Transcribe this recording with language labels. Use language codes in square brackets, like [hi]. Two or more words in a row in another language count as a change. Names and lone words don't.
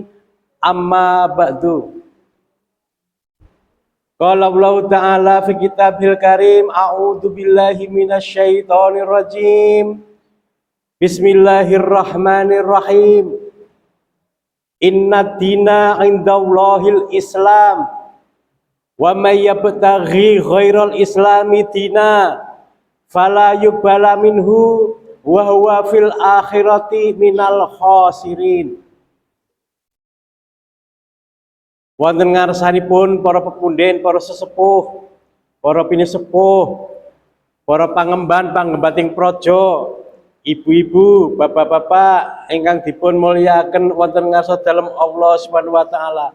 [ar] أما بعد. قال الله تعالى في الكتاب الكريم، أعوذ بالله من الشيطان الرجيم. Bismillahirrahmanirrahim. إن الدين عند الله الإسلام ومن يبتغ غير الإسلام دينا فلا يقبل منه وهو في الآخرة من الخاسرين. [jv] Wonten ngarsanipun para pepunden, para sesepuh, para pinisepuh, para pangemban pangembating praja, ibu-ibu, bapak-bapak ingkang dipun mulyakaken wonten ngarsa dalem [ar] الله سبحانه وتعالى.